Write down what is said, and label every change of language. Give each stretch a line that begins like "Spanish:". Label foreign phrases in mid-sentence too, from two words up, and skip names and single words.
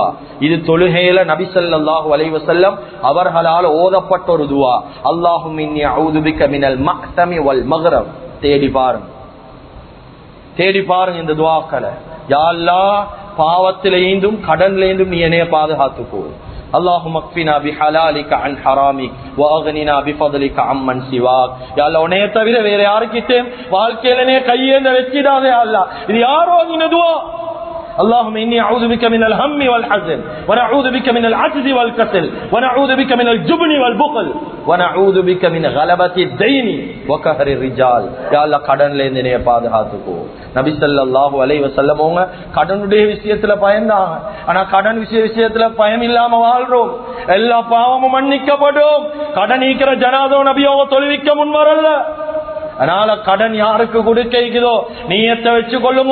Tamil: இது தொழுகையில நபி
Arabic: صلى الله عليه وسلم
Tamil: அவர்களால் ஓதப்பட்ட ஒரு துஆ.
Arabic: اللهم إني أعوذ بك من المأثم والمغرم.
Tamil: தேடி பாருங்க இந்த துஆக்களை.
Arabic: يا الله,
Tamil: பாவத்திலேந்தும் கடன்லேந்தும் நீ என்னைய பாதுகாத்துக்கோ.
Arabic: اللهم اكفنا بحلالك عن حرامك واغننا بفضلك عمن سواك. يا الله,
Tamil: உன்னைய தவிர வேற யாருக்கிட்டேயும் வாழ்க்கையில நீ கையேந்த வெச்சிடாதே
Arabic: يا الله.
Tamil: இது யாரோ இந்த துஆ.
Arabic: اللهم إني أعوذ بك من الهم والحزن ونعوذ بك من العجز والكسل ونعوذ بك من الجبن والبخل ونعوذ بك من غلبة الدين وقهر الرجال. يا الله,
Tamil: கடன்ல இருந்து என்னைய பாதுகாத்துக்கோ. நபி
Arabic: صلى الله عليه وسلم
Tamil: கடனுடைய விஷயத்துல பயந்தாங்க. ஆனா கடன் விஷயத்துல பயம் இல்லாம வாழ்றோம். எல்லா பாவமும் மன்னிக்கப்படும். கடன் நீக்கிற ஜனாதோ நபியோவ தொழுவிக்க முன் வரல. அதனால கடன் யாருக்கு கொடுக்கிறதோ நீயத்தை வச்சு கொள்ளுங்க.